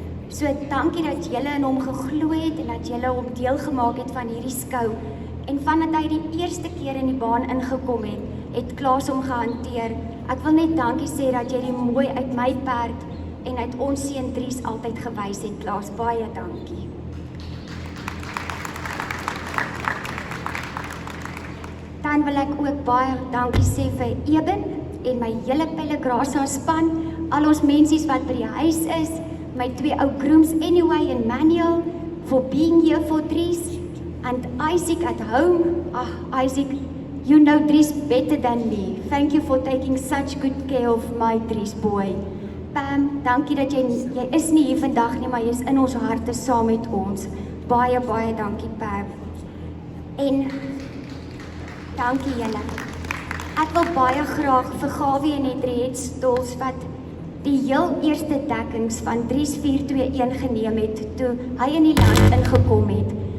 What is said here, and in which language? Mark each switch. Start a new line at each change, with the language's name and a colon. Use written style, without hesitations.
Afrikaans: So dankie dat julle in hom geglo het en dat julle hom deel gemaak het van hierdie skou. En vandat hy die eerste keer in die baan ingekom het Klaas hom gehanteer. Ek wil net dankie sê dat jy die mooi uit my perd en uit ons seun Dries altyd gewys het, Klaas. Baie dankie. Dan wil ek ook baie dankie sê vir Eben en my hele Pellegrasa span, al ons mensies wat by die huis is, my twee ou grooms anyway en Manuel,
English: for being here for Dries, and Isaac at home. Isaac, you know Dries better than me. Thank you for taking such good care of my Dries boy.
Afrikaans: Pam, dankie dat jy is nie hier vandag nie, maar jy is in ons harte saam met ons. Baie, baie dankie Pam. En dankie julle. Ek wil baie graag vir Gawie en Henriette Stols wat die heel eerste dekkings van Dries 421 geneem het toe hy in die land ingekom het.